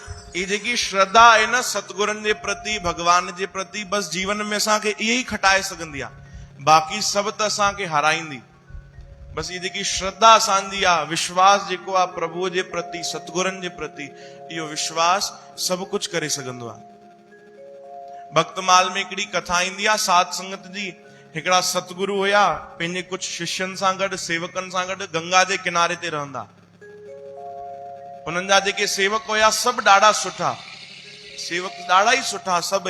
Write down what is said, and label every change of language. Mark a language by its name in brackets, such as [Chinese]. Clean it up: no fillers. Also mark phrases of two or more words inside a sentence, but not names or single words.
[Sindhi] ये जेकी श्रद्धा है न सतगुरन जे प्रति, भगवान जे प्रति, बस जीवन में असांखे इहे ई खटाए सघंदी आहे। बाक़ी सभु त असांखे हाराईंदी। बस ये जेकी श्रद्धा असांजी आहे, विश्वास जेको आहे प्रभु जे प्रति, सतगुरन जे प्रति, इहो विश्वास सभु कुझु करे सघंदो आहे। भक्तमाल में हिकिड़ी कथा ईंदी आहे साध संगत जी। हिकिड़ा सतगुरु हुया, पंहिंजे कुझु शिष्यनि सां गॾु, सेवकनि सां गॾु गंगा जे किनारे ते रहंदा। उन्हनि जा जेके सेवक हुया सभु ॾाढा सुठा, सेवक ॾाढा ई सुठा सभई।